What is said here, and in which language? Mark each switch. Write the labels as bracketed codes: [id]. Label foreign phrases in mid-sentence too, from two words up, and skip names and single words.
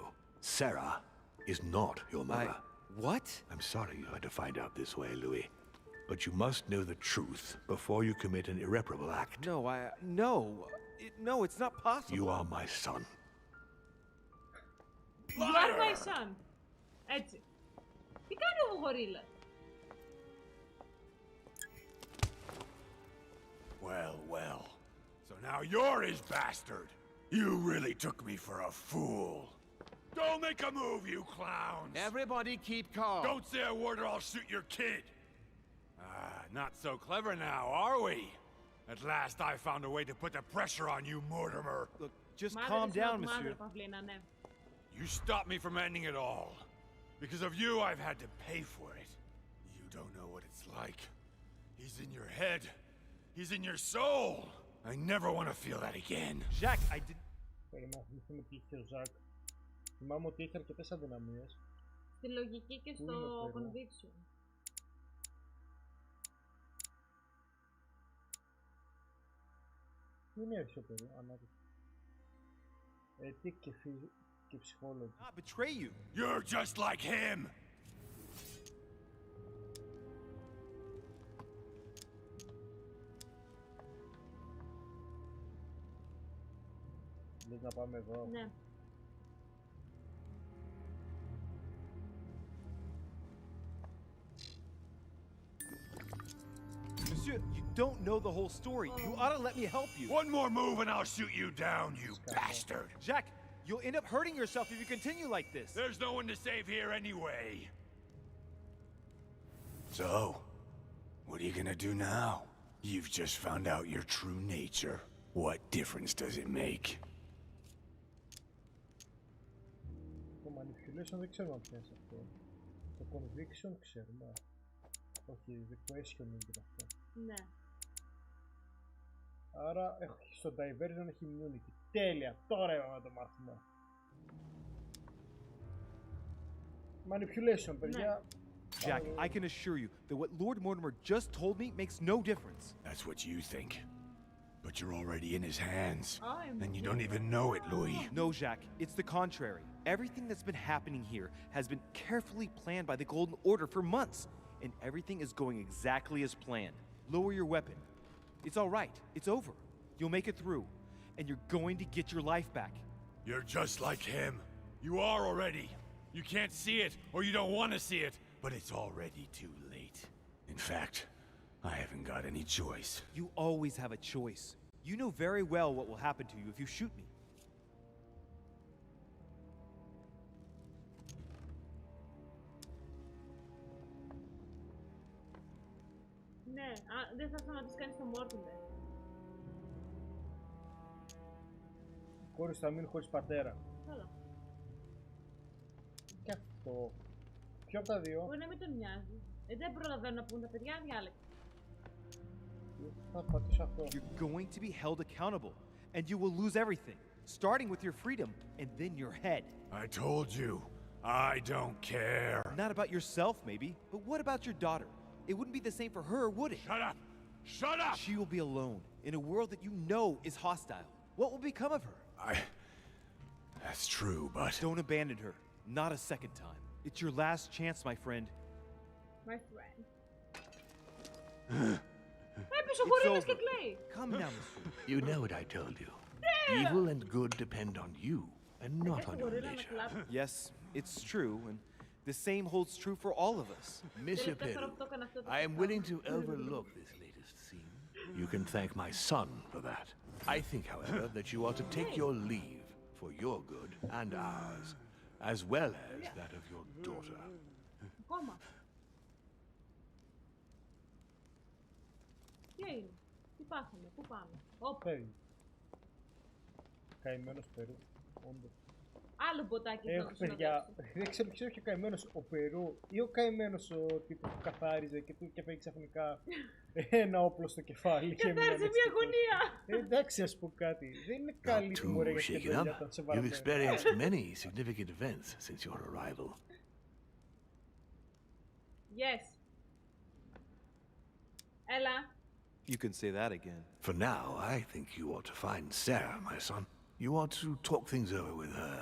[en] Sarah is not your mother. What? I'm sorry you had to find out this way, Louis. But you must know the truth before you commit an irreparable act. No, it's not possible. You are my son. You are my son. [el] Έτσι. Τι κάνει ο γορίλας? [en] Well. So now you're his bastard. You really took me for a fool. Don't make a move, you clowns! Everybody keep calm. Don't say a word or I'll shoot your kid! Not so clever now, are we? At last I found a way to put the pressure on you, Mortimer. Look, just [el] Μ' [en] calm [el] άρεσε [en] down, [el] το [en] monsieur. [el] μαύρο, Παυλίνα, ναι. [en] You stopped me from ending it all. Because of you, I've had to pay for it. You don't know what it's like. He's in your head. He's in your soul. I never want to feel that again. Jack, I did. [el] Πρέπει να θυμηθούμε τι είχε ο Ζακ. Θυμάμαι ότι είχε αρκετές αδυναμίες. Στη λογική και Πού είναι στο ο Περού? [en] conviction. [el] Πού είναι έρθει ο Περού, ανάπτυξη. Και ψυχόλογο. [en] Not betray you. You're just like him. [el] Λες να πάμε εδώ. Ναι. [en] Monsieur, you don't know the whole story. You ought to let me help you. One more move and I'll shoot you down, you bastard. Jack, you'll end up hurting yourself if you continue like this. There's no one to save here anyway. So, what are you gonna do now? You've just found out your true nature. What difference does it make? [el] Το manipulation δεν ξέρω αν πιάσει αυτό. Το conviction ξέρουμε. Όχι, [en] the questioning [el] είναι αυτό. Ναι. Άρα στο diversion έχει immunity. Τέλεια! Τώρα είπαμε να το μάθουμε. Manipulation, παιδιά. [en] Jack, I can assure you that what Lord Mortimer just told me makes no difference. That's what you think. But you're already in his hands. I'm And you don't even know it, Louis. No, Jack, it's the contrary. Everything that's been happening here has been carefully planned by the Golden Order for months, and everything is going exactly as planned. Lower your weapon. It's all right. It's over. You'll make it through, and you're going to get your life back. You're just like him. You are already. You can't see it, or you don't want to see it, but it's already too late. In fact, I haven't got any choice. You always have a choice. You know very well what will happen to you if you shoot me. [el] Ναι, δεν θα ήθελα να της κάνεις το Mortimer. Η κόρη θα μείνει χωρίς πατέρα. Καλά. Και αυτό. Ποιο από τα δύο? Μπορεί να μην τον νοιάζει. Δεν προλαβαίνουν να πούν τα παιδιά, διάλεξε. Θα πατήσω αυτό. [en] You're going to be held accountable, and you will lose everything, starting with your freedom and then your head. I told you, I don't care. Not about yourself, maybe, but what about your daughter? It wouldn't be the same for her, would it? Shut up! Shut up! She will be alone in a world that you know is hostile. What will become of her? That's true, but... Don't abandon her. Not a second time. It's your last chance, my friend. My friend. [el] Έπεσε ο γορίλας και κλαίει. [en] Come now, monsieur. You know what I told you. Evil and good depend on you, and not on your nature. Yes, it's true, and the same holds true for all of us. Monsieur Peru, I am willing to overlook this latest scene. You can thank my son for that. I think, however, that you ought to take your leave for your good and ours, as well as that of your daughter. [el] Ακόμα. Τι έγινε, τι πάθαμε, πού πάμε? Φεύγει. Καημένος Περού. Όντως. Άλλο μποτάκι θα παιδιά, δεν ξέρω ποιος έχει ο καημένος, ο Περού ή ο καημένος ο τύπος που καθάριζε και του έφαγε ξαφνικά ένα όπλο στο κεφάλι. Καθάριζε μια γωνία! Εντάξει, ας πω κάτι. Δεν είναι καλή τιμωρία για την παιδιά όταν σε [en] You've [el] βαράνε. [en] experienced many significant events since your arrival. Yes. Έλα. You can say that again. For now, I think you ought to find Sarah, my son. You ought to talk things over with her.